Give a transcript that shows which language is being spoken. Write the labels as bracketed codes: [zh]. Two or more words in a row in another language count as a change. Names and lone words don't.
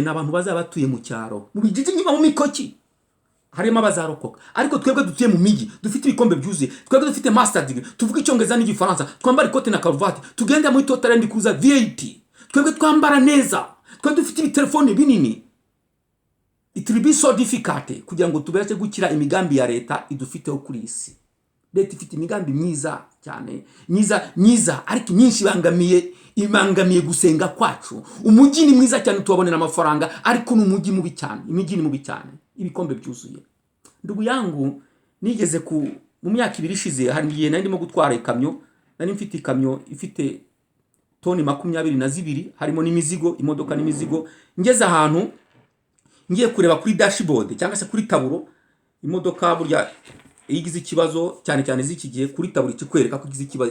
[rw] N'abantu bazaba batuye mu cyaro, mu bijiji nyuma mu mikoki, harimo abazarokoka. Ariko twebwe dutuye mu migi, dufite ibikombe byuzuye, twebwe dufite [en] master degree, [rw] tuvuga Icyongereza n'Igifaransa, twambara ikote na karuvati, tugenda muri Total Land Cruiser VIP, twebwe twambara neza, twebwe dufite ibitelefone binini. [en] It will be so difficult [rw] kugira ngo tubashe gukira imigambi ya leta idufiteho kuri isi. Leta ifite imigambi myiza cyane, myiza, ariko nyinshi ibangamiye gusenga kwacu. Umujyi ni mwiza cyane, tubabonera amafaranga, ariko n'umujyi mubi cyane, imijyi ni mubi cyane, ibikombe byuzuye. [sw] Ndugu yangu, [rw] nigeze mu myaka 2 ishize, hari igihe nari ndimo gutwara ikamyo, nari mfite ikamyo ifite toni 22, harimo n'imizigo, imodoka n'imizigo. Ngeze ahantu ngiye kureba kuri dashboard cyangwa se kuri taburo, imodoka burya igize ikibazo cyane z'iki gihe, kuri taburo ikikwereka ko igize ikibazo.